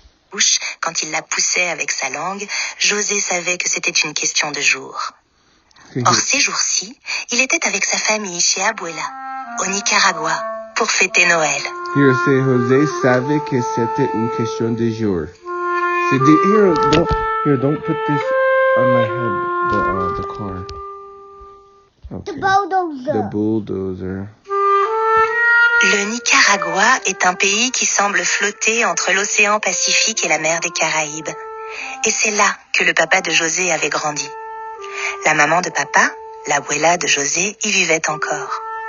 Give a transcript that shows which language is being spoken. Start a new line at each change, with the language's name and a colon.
French: bouche quand il la poussait avec sa langue, José savait que c'était une question de jours. Or, ces jours-ci, il était avec sa famille chez Abuela, au Nicaragua, pour fêter Noël.
English: Here, say
French: José savait que c'était une question de jour.
English: Here, don't put this on my head, the car. Okay. The bulldozer.
French: Le Nicaragua est un pays qui semble flotter entre l'océan Pacifique et la mer des Caraïbes. Et c'est là que le papa de José avait grandi. La maman de papa, l'abuela de José, y vivait encore.